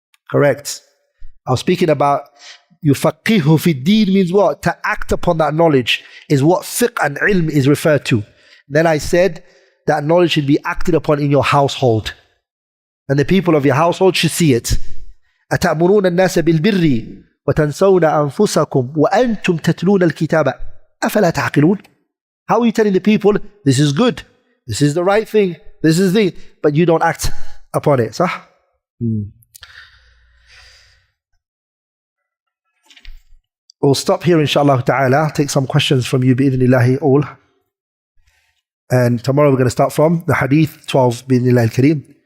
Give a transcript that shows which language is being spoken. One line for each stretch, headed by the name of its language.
English: Correct. I was speaking about yufaqihu fi deen means what? To act upon that knowledge is what fiqh and ilm is referred to. Then I said that knowledge should be acted upon in your household. And the people of your household should see it.
Arabic: أتأمرون الناس بالبر وتنسون أنفسكم وأنتم تتلون الكتاب أفلا تعقلون.
English: How are you telling the people, this is good, this is the right thing, this is the, but you don't act upon it, صح? We'll stop here inshallah ta'ala, take some questions from you bi'idhnillahi all. And tomorrow we're going to start from the hadith 12 bi'idhnillahi al-kareem.